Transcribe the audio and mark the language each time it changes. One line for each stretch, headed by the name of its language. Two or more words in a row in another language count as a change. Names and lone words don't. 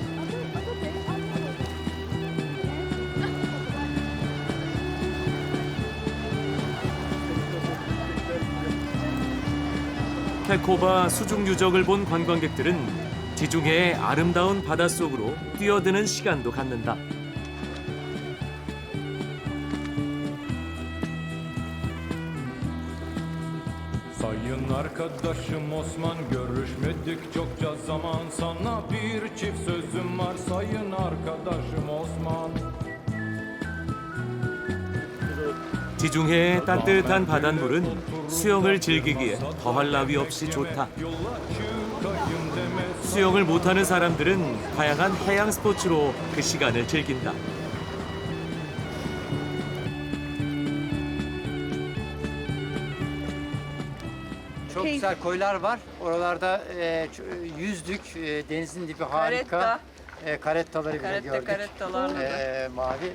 Korean: 케코바 수중 유적을 본 관광객들은 지중해의 아름다운 바닷속으로 뛰어드는 시간도 갖는다.
Turkish: Sayın arkadaşım Osman, görüşmedik çokça zaman, sana bir çift sözüm var sayın arkadaşım Osman.
Korean: 지중해의 따뜻한 바닷물은 수영을 즐기기에 더할 나위 없이 좋다. 수영을 못하는 사람들은 다양한 해양 스포츠로 그 시간을 즐긴다.
Turkish: Çok güzel koylar var. Oralarda yüzdük. Denizin dibi harika. Karettaları bile gördük. Mavi.